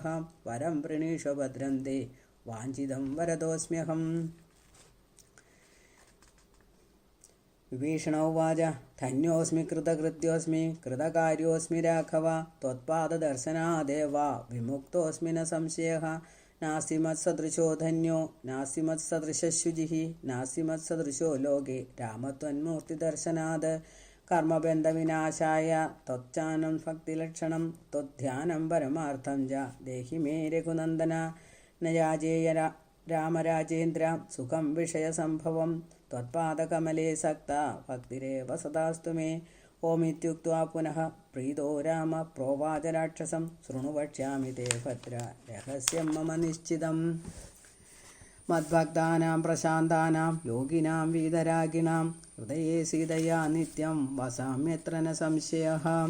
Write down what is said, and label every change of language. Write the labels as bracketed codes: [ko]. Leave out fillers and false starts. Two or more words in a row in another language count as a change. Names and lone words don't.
[sa] വരം വൃണീഷ ഭദ്രം തേ വാഞ്ചിതം വരദോസ്മ്യഹം. വിഭീഷണ ഉവാച ധന്യോസ്മി കൃതകൃത്യോസ്മി കൃതകാര്യോസ്മി രാഘവ. ത്വത്പാദദർശനാദേവ വിമുക്തോസ്മി ന സംശയഃ. नास्ति मत्सदृशो धन्यो नास्ति मत्सदृशशुचिः नास्ति मत्सदृशो लोके रामत्वन्मूर्तिदर्शनात् कर्मबन्धविनाशाय त्वच्चानं भक्तिलक्षणं त्वध्यानं परमार्थं च देहि मे रघुनन्दन न याजेय रामराजेन्द्र सुखं विषयसम्भवं त्वत्पादकमले सक्ता भक्तिरेव सदास्तु मे ओमित्युक्त्वा पुनः प्रीतो राम प्रोवाच राक्षसं शृणु वक्ष्यामि ते भद्र रहस्यं मम निश्चितम् मद्भक्तानां प्रशान्तानां योगिनां वीतरागिणां हृदये सीतया नित्यं वसाम्यत्र न संशयः